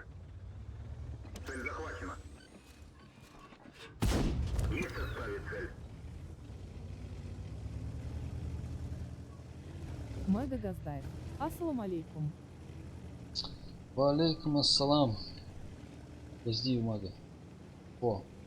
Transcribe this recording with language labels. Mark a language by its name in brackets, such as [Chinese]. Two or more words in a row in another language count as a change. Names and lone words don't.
[Russian] Цель захвачена. Есть составить цель. [Arabic] Мега Газдайв. السلام عليكم. وعليكم السلام. [Russian] Подожди, мага. О.